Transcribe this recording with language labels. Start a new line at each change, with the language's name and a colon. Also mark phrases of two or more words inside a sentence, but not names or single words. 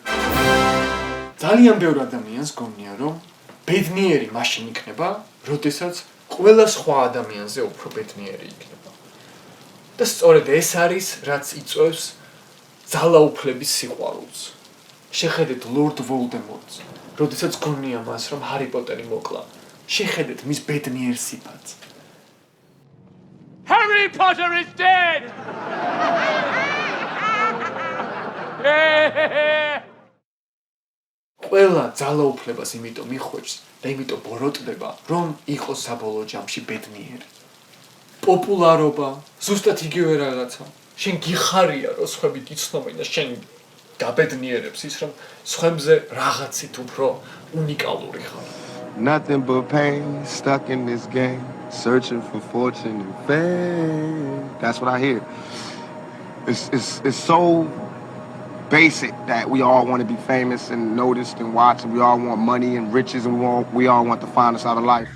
Georgian: ძალიან ბევრ ადამიანს გონია რომ ბედნიერი მაშინ იქნება, როდესაც ყველა სხვა ადამიანზე უფრო ბედნიერი იქნება. და სწორედ ეს არის რაც იწვევს ძალაუფლების სიყვარულს. შეხედეთ ლორდ ვოლდემორტს, როდესაც გონია მას რომ ჰარი პოტერი მოკლა. შეხედეთ მის ბედნიერ სიფათს.
English: Harry Potter is dead!
Georgian: ყველა ძალაუფლებას იმიტომ მიხვევს და იმიტომ ბოროტდება, რომ იყოს საბოლოო ჯამში ბედნიერი. პოპულარობა, ზუსტად იგივე რაღაცა. შენ გიხარია, რომ სხვები გიცნობენ და შენ გაბედნიერებს ის, რომ სხვებზე რაღაცით უფრო უნიკალური ხარ.
English: Nothing but pain, stuck in this game, searching for fortune and fame. That's what I hear. It's so basic that we all want to be famous and noticed and watched, and we all want money and riches, and we all want the finest out of life.